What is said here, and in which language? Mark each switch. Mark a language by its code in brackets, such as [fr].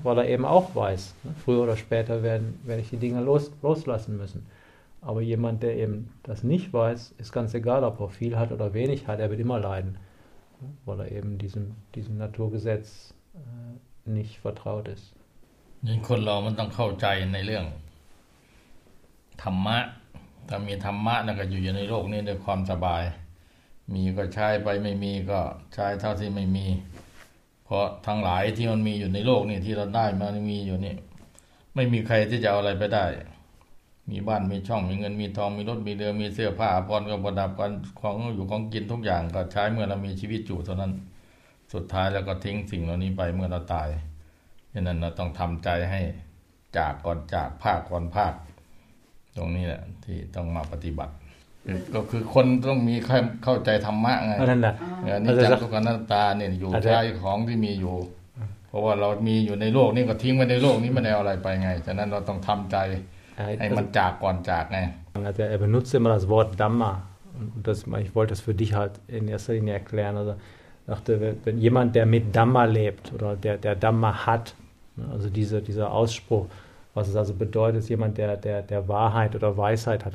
[de] Weil er eben auch weiß, ne? Früher oder später werde ich die Dinge loslassen müssen. Aber jemand, der eben das nicht weiß, ist ganz egal, ob er viel hat oder wenig hat, er wird immer leiden, ne? Weil er eben diesem Naturgesetz nicht vertraut ist. [th] คนเรามันต้องเข้าใจในเรื่องธรรมะถ้ามีธรรมะนะก็อยู่ในโลกนี้ด้วยความสบายมีก็ใช้ไปไม่มีก็ใช้เท่าที่ไม่มีเพราะทั้งหลายที่มันมีอยู่ในโลกนี้ที่เราได้มันมีอยู่นี่ไม่มีใครที่จะเอาอะไรไปได้ มีบ้านมีช่องมีเงินมีทองมีรถมีเรือมีเสื้อผ้าอภรณ์ก็ประดับกันของอยู่ของกินทุกอย่างก็ใช้เมื่อเรามีชีวิตอยู่เท่านั้นสุดท้ายแล้วก็ทิ้งสิ่งเหล่านี้ไปเมื่อเราตายฉะนั้นเราต้องทำใจให้จากก่อนจากภาคก่อนภาคตรงนี้แหละที่ต้องมาปฏิบัติก็คือคนต้องมีเข้าใจธรรมะไง นั่น แหละนี่จากทุกข์อนัตตาเนี่ยอยู่ใช้ของที่มีอยู่เพราะว่าเรามีอยู่ในโลกนี้ก็ทิ้งไว้ในโลกนี้ไม่ได้เอาอะไรไปไงฉะนั้นเราต้องทำใจให้มันจากก่อนจากไง แต่ [de] benutzt immer das Wort Dhamma und das ich wollte das für dich halt in erster Linie erklären alsoDachte, wenn jemand, der mit Dhamma lebt oder der Dhamma hat, also dieser Ausspruch, was es also bedeutet, jemand, der Wahrheit oder Weisheit hat.